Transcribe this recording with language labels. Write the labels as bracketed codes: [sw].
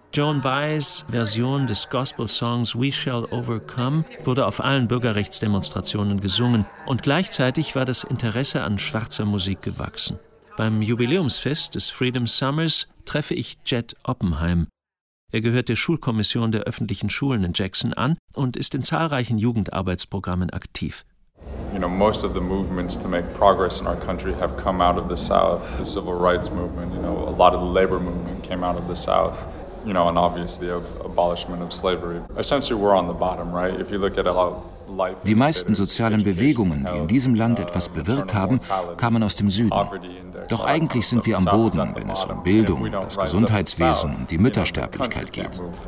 [de] Joan Baez' Version des Gospel-Songs We Shall Overcome wurde auf allen Bürgerrechtsdemonstrationen gesungen und gleichzeitig war das Interesse an schwarzer Musik gewachsen. Beim Jubiläumsfest des Freedom Summers treffe ich Jed Oppenheim. Er gehört der Schulkommission der öffentlichen Schulen in Jackson an und ist in zahlreichen Jugendarbeitsprogrammen aktiv. [en] You know, most of the movements to make progress in our country have come out of the South. The civil rights movement, you know, a lot of the labor movement came out of the South. You know, and obviously of abolishment of slavery. Essentially we're on the bottom, right? If you look at how life. [de] Die meisten sozialen Bewegungen, die in diesem Land etwas bewirkt haben, kamen aus dem Süden. Doch eigentlich sind wir am Boden, wenn es um Bildung, das Gesundheitswesen und die Müttersterblichkeit geht.